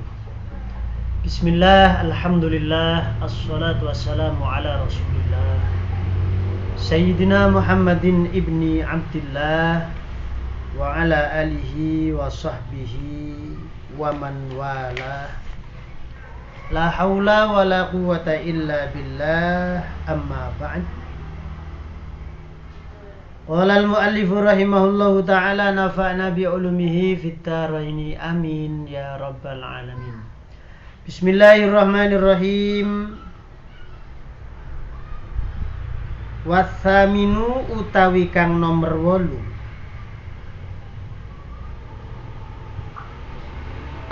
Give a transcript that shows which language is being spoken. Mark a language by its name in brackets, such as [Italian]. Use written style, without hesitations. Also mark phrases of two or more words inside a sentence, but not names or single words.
[Arabic] بسم الله، الحمد لله، والصلاة والسلام على رسول الله سيدنا محمد بن عبد الله وعلى آله وصحبه ومن والاه. لا حول ولا قوة إلا بالله، أما بعد. قال المؤلف رحمه الله تعالى نفعنا بعلومه في الدارين آمين يا رب العالمين. بسم الله الرحمن الرحيم. والثامن [Javanese] utawi kang nomor 8.